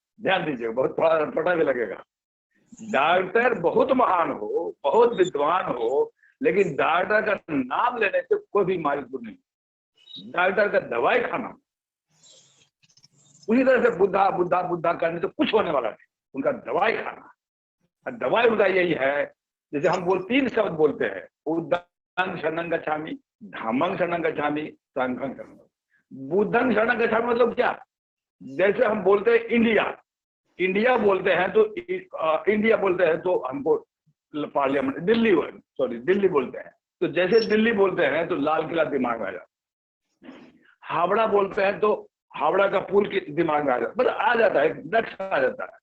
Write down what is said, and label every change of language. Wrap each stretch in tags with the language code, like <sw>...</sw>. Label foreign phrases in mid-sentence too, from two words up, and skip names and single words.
<hi>ध्यान दीजिएगा, बहुत पता भी लगेगा। डॉक्टर बहुत महान हो, बहुत विद्वान हो, लेकिन डॉक्टर का नाम लेने से कोई भी बीमारी दूर नहीं। डॉक्टर का दवाई खाना। उसी तरह से बुद्धा बुद्धा बुद्धा करने से कुछ होने वाला नहीं, उनका दवाई खाना। दवाई उनका यही है। जैसे हम 3 शब्द बोलते हैं,</hi> <pi>बुद्धं शरणं गच्छामि, धम्मं शरणं गच्छामि, संघं शरणं गच्छामि। बुद्धं शरणं गच्छामि</pi> <hi>मतलब क्या? जैसे हम बोलते हैं इंडिया बोलते हैं तो इंडिया बोलते हैं तो हमको पार्लियामेंट दिल्ली बोलते हैं। तो जैसे दिल्ली बोलते हैं तो लाल किला दिमाग में आ जाता है। हावड़ा बोलते हैं तो हावड़ा का पुल के दिमाग में आ जाता है, मतलब आ जाता है, नक्शा आ जाता है।</hi>